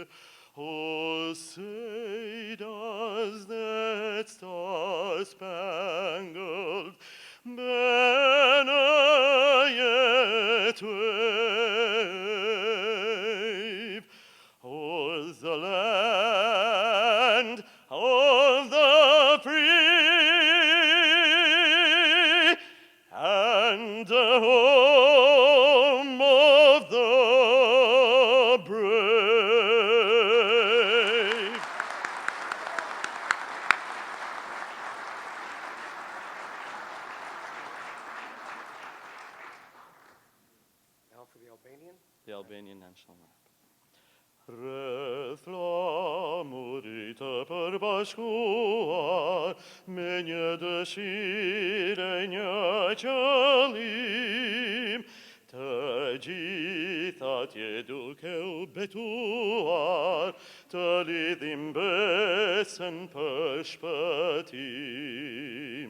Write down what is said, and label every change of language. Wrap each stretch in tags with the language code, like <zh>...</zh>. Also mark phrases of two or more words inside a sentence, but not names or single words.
<en>Oh, say does that star-spangled banner yet wave o'er the land of the free and the home of the brave? Now for the Albanian. The Albanian national anthem.</en> <sq>Rreth flamurit të përbashkuar me një dëshirë e një qëllim, të gjitha tje duke u betuar, të lidhim besën për shpëtim.</sq>